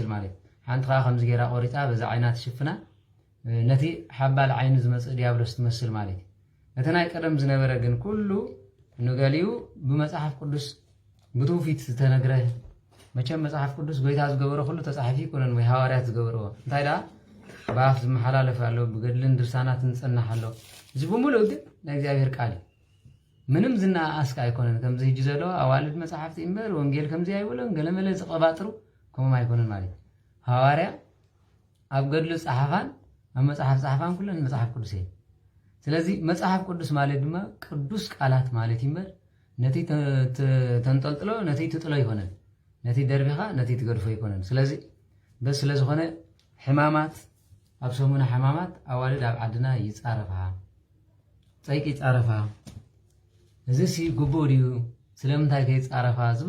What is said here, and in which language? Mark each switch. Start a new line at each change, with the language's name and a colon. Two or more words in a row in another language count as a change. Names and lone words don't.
Tigrinya: ማለት ሓንቲ ከዓ ከምዚ ጌራ ቆሪፃ በዛ ዓይና ትሽፍና ነቲ ሓባል ዓይኒ ዝመጽእ ዲያብሎስ ትመስል ማለት እዩ እቲ ናይ ቀደም ዝነበረ ግን ኩሉ ንገሊኡ ብመጽሓፍ ቅዱስ ብትውፊት ዝተነግረ መቸም መጽሓፍ ቅዱስ ጎይታ ዝገበሮ ኩሉ ተጻሒፉ ይኮነን ወይ ሃዋርያት ዝገበርዎ እንታይ ደኣ በኣፍ ዝመሓላለፍ ኣሎ ብገድልን ድርሳናትን ዝጸናሕ ኣሎ እዚ ብምሉእ ግን ናይ እግዚአብሔር ቃል ምንም ዝና አስካ አይኮነን ከምዚ ሂጂ ዘሎ አዋልድ መጽሐፍቲ እምበር ወንጌል ከምዚ አይብሎን ገለመለ ዝቀባጥሩ ከምም አይኮነን ማለት ሐዋርያ ኣብ ገድሉ ጸሐፋን ኣብ መጽሐፍ ጸሐፋን ኩለን መጽሐፍ ቅዱስ እዩ ስለዚህ መጽሐፍ ቅዱስ ማለት ድማ ቅዱስ ቃላት ማለት ይምበር ነቲ ተንጠልጥሎ ነቲ ትጥሎ ይኮነን ነቲ ደርቢኻ ነቲ ትገድፎ ይኮነን ስለዚህ በስለ ዝኾነ ሕማማት ኣብ ሰሙነ ሕማማት ኣዋልድ ኣብ ዓድና ይጻረፋ ፀይቂ ይጻረፋ እዚ ሲ ግቡእ ድዩ ስለምንታይ ከይጻረፋ ዝብል